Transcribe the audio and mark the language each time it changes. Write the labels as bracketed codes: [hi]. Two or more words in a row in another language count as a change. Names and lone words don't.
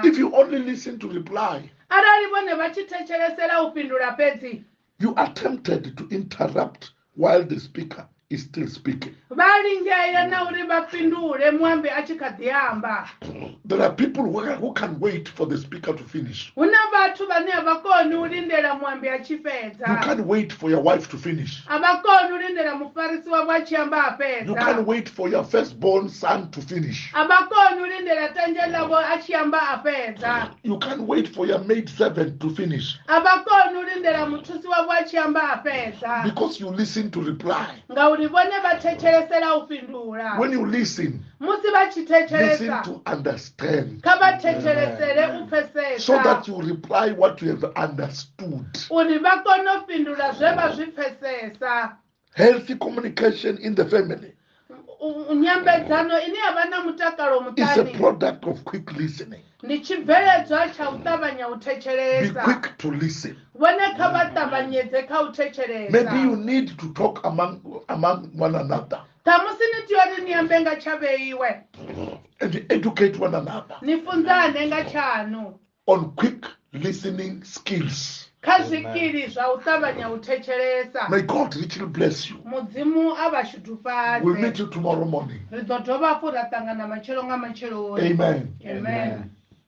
[en] If you only listen to reply, [ve] arali vhone vha tshi thetshelesela u fhindula fhedzi, [en] you are tempted to interrupt while the speaker is still speaking. [ve] vha lingea na uri vha fhindule muambi a tshi kha ḓi amba. [en] There are people who can wait for the speaker to finish. [ve] Hu na vhathu vhane a vha koni u lindela muambi a tshi [en] You [ve] fhedza. [en] can't wait for your wife to finish. [ve] A vha koni u lindela mufarisi wavho a tshi amba a [en] You can't [ve] fhedza. [en] wait for your firstborn son to finish. [ve] A vha koni u lindela tanje ḽavho a tshi amba a fhedza. [en] You can't wait for your maid servant to finish [ve] A vha koni u lindela muthusi wavho a tshi amba a fhedza. [en] because you listen to reply. [ve] Ngauri vhone vha thetshelesela u fhindula. [en] When you listen, [ve] Musi vha tshi [en] listen [ve] thetshelesa, [en] to understand [ve] kha vha thetshelesele u [en] so that [ve] pfesesa. [en] you reply what you have understood. [ve] Uri vha kone u fhindula zwe vha zwi pfesesa. [en] Healthy communication in the family [ve] Nyambedzano ine ya vha na mutakalo [en] is a [ve] muṱani [en] product of quick listening. [ve] ndi tshibveledzwa tsha u ṱavhanya u [en] Be [ve] thetshelesa. [en] quick to listen. [ve] Vhone kha vha ṱavhanyedze kha u [en] Maybe you [ve] thetshelesa. [en] need to talk among one another [ve] Ṱhamusi ni tea uri ni ambe nga tshavheiwe, [en] and educate one another [ve] ni funzane nga tshanu [en] on quick listening skills. [ve] kha zwikili zwa u ṱavhanya u thetshelesa. [en] May God richly bless you. [ve] Mudzimu a vha [en] We'll meet [ve] shudufhadze. [en] you tomorrow morning. [ve] Ri ḓo dovha hafhu ra ṱangana matshelo nga matsheloni. [en] Amen. [ve] Amen.